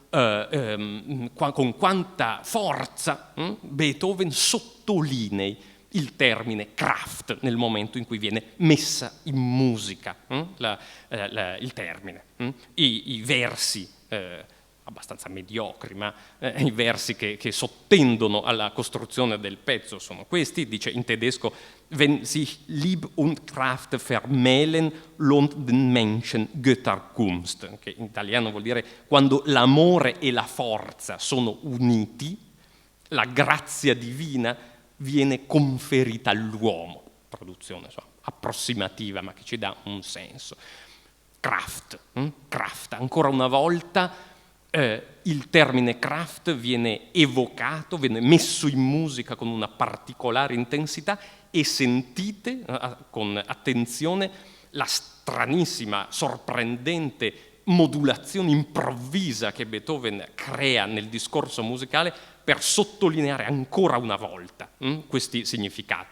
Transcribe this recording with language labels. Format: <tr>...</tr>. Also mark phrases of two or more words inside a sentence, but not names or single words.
<it>con quanta forza Beethoven sottolinei il termine Kraft nel momento in cui viene messa in musica il termine. I versi abbastanza mediocri, ma i versi che sottendono alla costruzione del pezzo sono questi. Dice in tedesco:</it> <de>wenn sich Lieb und Kraft vermählen, lohnt den Menschen Götterkunst,</de> <it>che in italiano vuol dire quando l'amore e la forza sono uniti, la grazia divina viene conferita all'uomo. Traduzione approssimativa, ma che ci dà un senso. Kraft, ancora una volta il termine Kraft viene evocato, viene messo in musica con una particolare intensità, e sentite con attenzione la stranissima, sorprendente modulazione improvvisa che Beethoven crea nel discorso musicale per sottolineare ancora una volta questi significati.</it>